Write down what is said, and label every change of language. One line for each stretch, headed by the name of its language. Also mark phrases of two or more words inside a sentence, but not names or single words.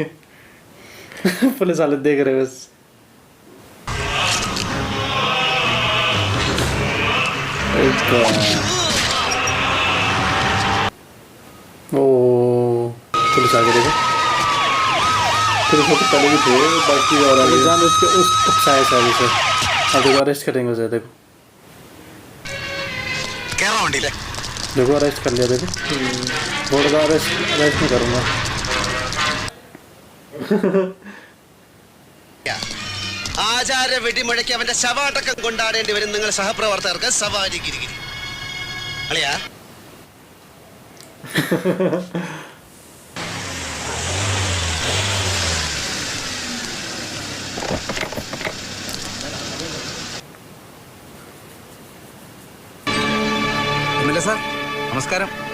Hindi: पुलिस वाले देख रहे बस. ओ पुलिस आगे देखो. फिर वो तो पहले भी थे बाकी और आगे जान उसके उस साइड से अब देखो अरेस्ट करेंगे उसे. देखो देखो अरेस्ट कर लिया. देखो बोर्ड का अरेस्ट नहीं करूँगा.
Malayalam: ആചാര വെടിമുഴക്കി അവന്റെ ശവാടക്കം കൊണ്ടാടേണ്ടി വരും നിങ്ങൾ സഹപ്രവർത്തകർക്ക്. സവാരി ഗിരിഗിരി അളിയാ. സാർ നമസ്കാരം.